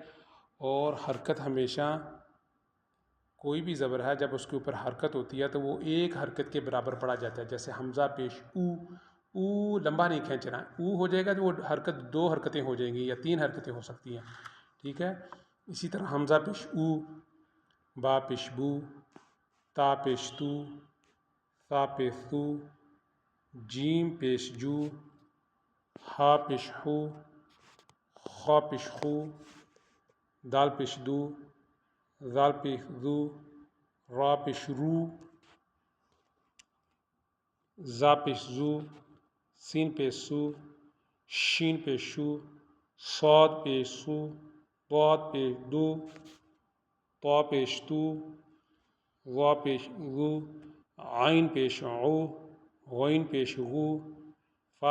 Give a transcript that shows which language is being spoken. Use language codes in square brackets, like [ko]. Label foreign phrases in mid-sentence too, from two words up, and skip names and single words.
[ur] اور حرکت ہمیشہ کوئی بھی زبر ہے جب اس کے اوپر حرکت ہوتی ہے تو وہ ایک حرکت کے برابر پڑھا جاتا ہے، جیسے حمزہ پیش او، او لمبا نہیں کھینچنا، او ہو جائے گا تو وہ حرکت دو حرکتیں ہو جائیں گی یا تین حرکتیں ہو سکتی ہیں، ٹھیک ہے۔ اسی طرح حمزہ پیش او، با پیش بو، تا پیش تو، ثا پیش ثو، جیم پیش جو، ہا پیش ہو، خا پیش خو، دال پیش دو، ذال پیش ذو، را پیش رو، زا پیش زو، سین پیش سو، شین پیش شو، صاد پیش سو، ضاد پیش دو، طا پیش تو، ظا پیش ذو، عین پیش عو، غین پیش غو، فا